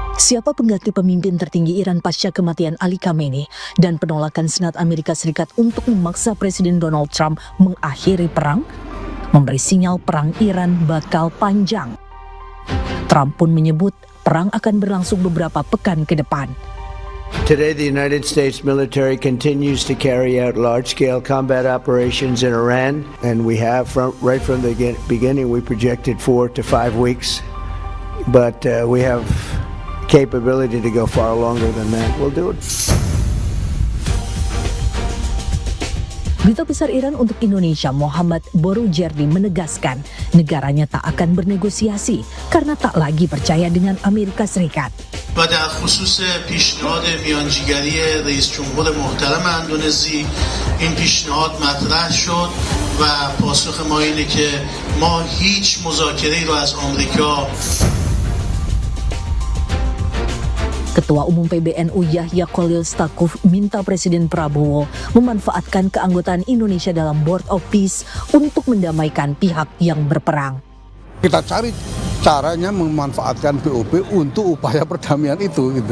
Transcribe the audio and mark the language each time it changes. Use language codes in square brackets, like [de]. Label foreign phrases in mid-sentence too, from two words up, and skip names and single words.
[id] Siapa pengganti pemimpin tertinggi Iran pasca kematian Ali Khamenei dan penolakan Senat Amerika Serikat untuk memaksa Presiden Donald Trump mengakhiri perang, memberi sinyal perang Iran bakal panjang. Trump pun menyebut perang akan berlangsung beberapa pekan ke depan. [en] Today, the United States military continues to carry out large-scale combat operations in Iran, and we have, right from the beginning, we projected 4 to 5 weeks, but we have capability to go far longer than that. We'll do it. [id] Duta Besar Iran untuk Indonesia Muhammad Boroujerdi menegaskan negaranya tak akan bernegosiasi karena tak lagi percaya dengan Amerika Serikat. [fa] و در خصوص پیشنهاد میانجیگری رئیس جمهور محترم اندونزی این پیشنهاد مطرح شد و پاسخ ما اینه که ما هیچ مذاکره‌ای رو از آمریکا. [id] Ketua Umum PBNU Yahya Khalil Stakuf minta Presiden Prabowo memanfaatkan keanggotaan Indonesia dalam Board of Peace untuk mendamaikan pihak yang berperang. Kita cari caranya memanfaatkan BOP untuk upaya perdamaian itu gitu.